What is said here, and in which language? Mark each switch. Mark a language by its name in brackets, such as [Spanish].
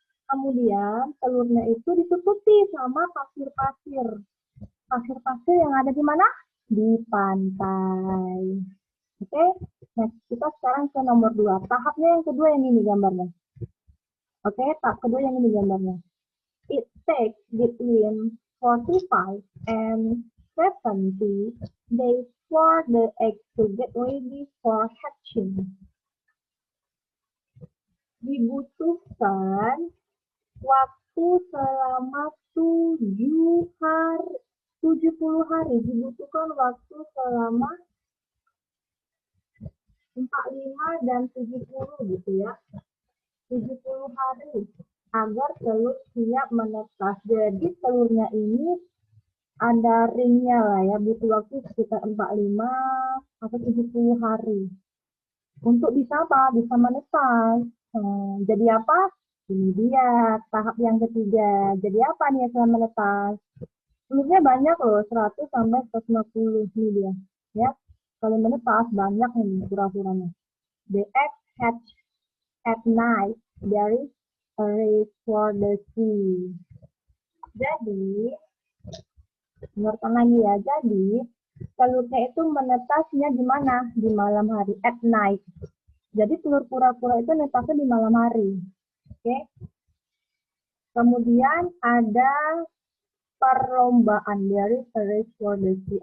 [Indonesian] Kemudian telurnya itu ditutupi sama pasir-pasir. Pasir-pasir yang ada di mana? Di pantai. Oke, nah kita sekarang ke nomor 2. Tahapnya yang kedua yang ini gambarnya. Oke, tahap kedua yang ini gambarnya. [English] It takes between 45 and 70 days for the egg to get ready for hatching. [Indonesian] Dibutuhkan waktu selama 70 hari. Dibutuhkan waktu selama 45 dan 70 gitu ya. 70 hari agar telur siap menetas. Jadi telurnya ini ada ringnya lah ya, butuh waktu sekitar 45 atau 70 hari. Untuk bisa apa? Bisa menetas. Jadi apa? Ini dia tahap yang ketiga. Jadi apa nih setelah menetas? Telurnya banyak loh, 100 sampai 150 ini dia. Ya, kalau menetas banyak nih kura-kuranya. [English] The egg hatch at night, there is a race for the sea. [Indonesian] Jadi, dengarkan lagi ya. Jadi, telurnya itu menetasnya di mana? Di malam hari, at night. Jadi, telur kura-kura itu netasnya di malam hari. Oke. Kemudian ada perlombaan, there is a race for the sea.